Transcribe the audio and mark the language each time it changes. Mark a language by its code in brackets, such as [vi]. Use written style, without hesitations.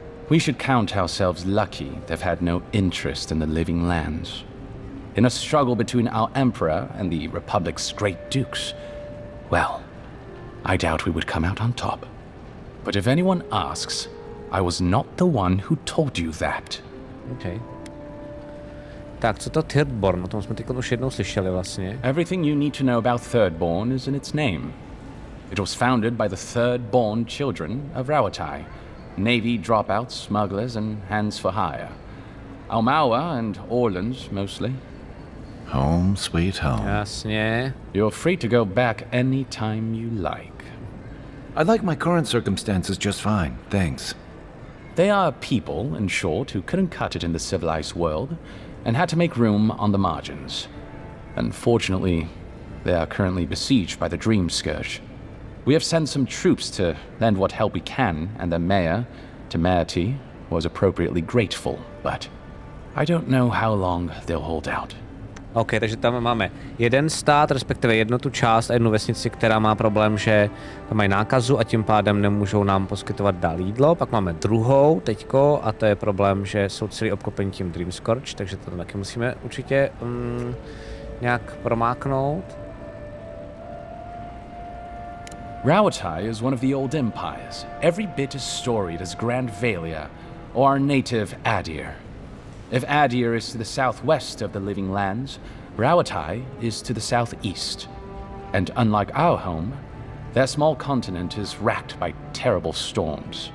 [en] We should count ourselves lucky they've had no interest in the living lands. In a struggle between our emperor and the republic's great dukes, well, I doubt we would come out on top. But if anyone asks, I was not the one who told you that. Okay. [cs] Tak, co to Thirdborn? O tom jsme teď už jednou slyšeli vlastně. [en] Everything you need to know about Thirdborn is in its name. It was founded by the third-born children of Rawatai, Navy dropouts, smugglers, and hands for hire. Almawa and Orleans, mostly. Home sweet home. [cs] Jasně. [en] You're free to go back any time you like. I like my current circumstances just fine, thanks. They are a people, in short, who couldn't cut it in the civilized world and had to make room on the margins. Unfortunately, they are currently besieged by the Dream Scourge. We have sent some troops to lend what help we can, and the mayor, Temerity, was appropriately grateful, but I don't know how long they'll hold out. [cs] OK, takže tam máme jeden stát, respektive jednu tu část a jednu vesnici, která má problém, že tam mají nákazu a tím pádem nemůžou nám poskytovat dál jídlo. Pak máme druhou teďko a to je problém, že jsou celý obklopení tím Dream Scourge, takže to taky musíme určitě nějak promáknout. [en] Rawatai is one of the old empires, every bit as storied as Grand Valia or our native Adir. If Adir is to the southwest of the living lands, Rawatai is to the southeast. And unlike our home, their small continent is racked by terrible storms.